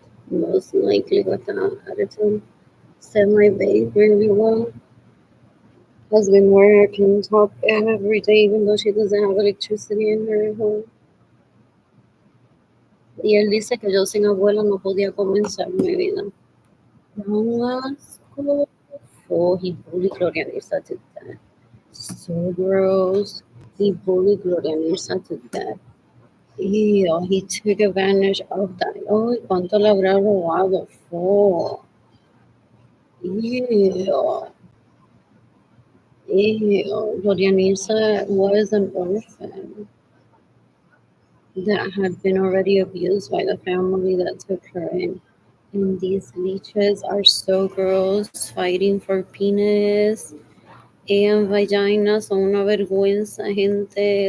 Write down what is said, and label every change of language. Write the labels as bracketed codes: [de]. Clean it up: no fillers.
[en] Most likely with that attitude. Said my babe really well. Has been working top every day even though she doesn't have electricity in her home. [es] Y él dice que yo sin abuela no podía comenzar mi vida. No asco. [en] Oh, he bullied Gloria Nirsa to death. So gross. He bullied Gloria Nirsa to death. He took advantage of that. [es] Oh, ¿cuánto le habrá robado? [en] For. Ew. Ew. Dorianisa was an orphan that had been already abused by the family that took her in. And these leeches are so gross, fighting for penis and vagina. [es] Son una vergüenza, gente.